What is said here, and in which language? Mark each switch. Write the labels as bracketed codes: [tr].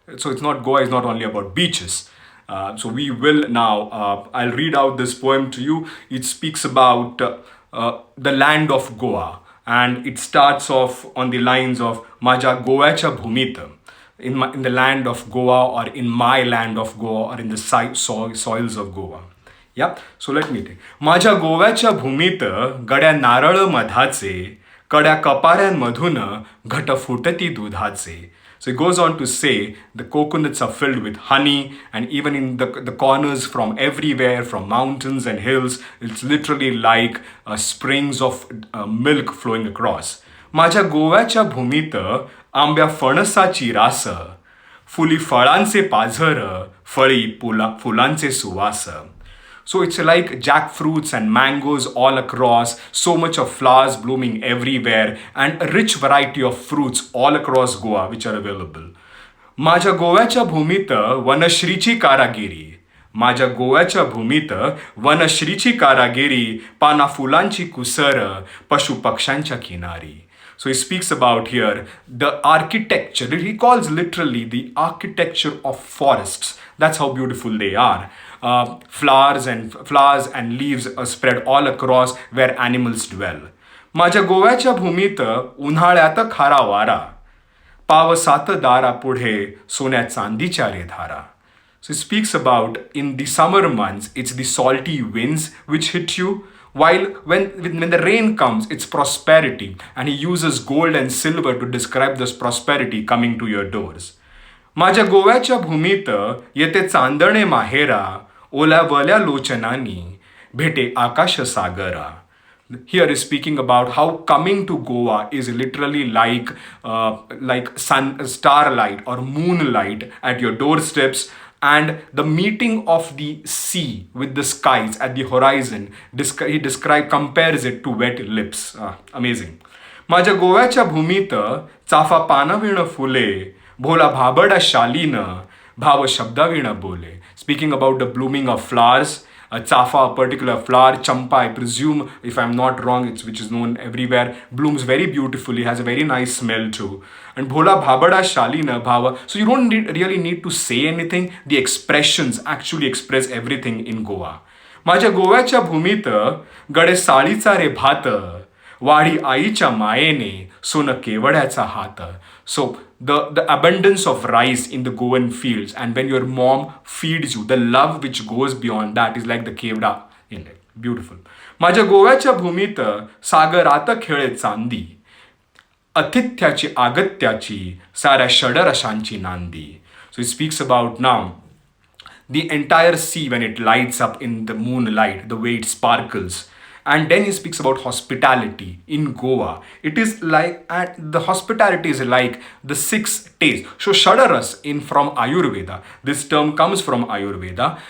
[en] So it's not Goa is not only about beaches. So we will now, I'll read out this poem to you. It speaks about the land of Goa, and it starts off on the lines of [mr] Maajhya Govyaachyaa Bhumit, [en] in the land of Goa, or in my land of Goa, or in the soils of Goa. Yeah, so let me take. [mr] माझ्या गोव्याच्या भूमीत गड्या नारळ मधाचे, कड्या कपाऱ्यांमधून घट फुटती दुधाचे. [en] So it goes on to say the coconuts are filled with honey, and even in the corners from everywhere, from mountains and hills, it's literally like springs of milk flowing across. [mr] माझ्या गोव्याच्या भूमीत आंब्या फणसाची रास, फुली फळांचे पाझर, फळी फुलांचे सुवास. [en] So it's like jackfruits and mangoes all across, so much of flowers blooming everywhere, and a rich variety of fruits all across Goa which are available. [mr] माझ्या गोव्याच्या भूमीत वनश्रीची कारागिरी. माझ्या गोव्याच्या भूमीत वनश्रीची कारागिरी, पाना फुलांची कुसर, पशु पक्ष्यांच्या किनारी. [en] So he speaks about here the architecture. He calls literally the architecture of forests. That's how beautiful they are. Flowers and leaves are spread all across where animals dwell. [mr] माझ्या गोव्याच्या भूमीत उन्हाळ्यात खारा वारा, पावसात दारा पुढे सोन्या चांदीच्या रे धारा. [en] So he speaks about in the summer months, it's the salty winds which hit you, while when the rain comes, it's prosperity, and he uses gold and silver to describe this prosperity coming to your doors. [mr] माझ्या गोव्याच्या भूमीत येते चांदणे माहेरा, ओल्यावल्या लोचनानी भेटे आकाश सागरा. [en] Here is speaking about how coming to Goa is literally like starlight or moonlight at your doorsteps, and the meeting of the sea with the skies at the horizon. He compares it to wet lips. Amazing. [mr] माझ्या गोव्याच्या भूमीत चाफा पानविण फुले, भोला भाबडा शालीन, भाव शब्दाविण बोले. [en] Speaking about the blooming of flowers, chafa, a particular flower, champa, I presume, if I'm not wrong, which is known everywhere, blooms very beautifully, has a very nice smell too. And [mr] bhola bhabada shalina bhava. [en] So you don't really need to say anything. The expressions actually express everything in Goa. [mr] माझ्या गोव्याच्या भूमीत गडे साळीचा रे भात, वाढी आईच्या मायेने सोन केवड्याचा हात. [en] So the abundance of rice in the Goan fields, and when your mom feeds you, the love which goes beyond that is like the kevda in it. Beautiful. [mr] माझ्या गोव्याच्या भूमीत सागरात खेळे चांदी, अतिथ्याची आगत्याची साऱ्या षडरशांची नांदी. [en] So he speaks about now the entire sea when it lights up in the moonlight, the way it sparkles. And then he speaks about hospitality in Goa. It is like, the hospitality is like the 6 tastes. So Shadaras from Ayurveda, this term comes from Ayurveda.